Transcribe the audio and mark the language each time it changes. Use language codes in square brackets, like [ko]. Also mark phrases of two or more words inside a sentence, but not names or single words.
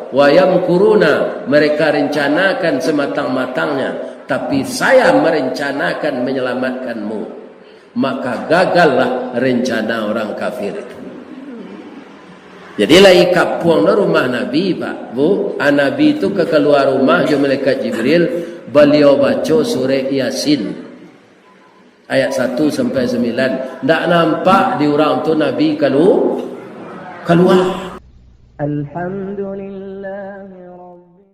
[ar] ويمكرون, [id] mereka rencanakan sematang-matangnya, tapi saya merencanakan menyelamatkanmu. Maka gagallah rencana orang kafir itu. Jadilah ikapuang na rumah Nabi pak bu, Nabi itu ke keluar rumah jo malaikat Jibril, beliau baca surah Yasin ayat 1 sampai 9. [min] Ndak nampak di orang tu Nabi keluar. [ar] Alhamdulillah.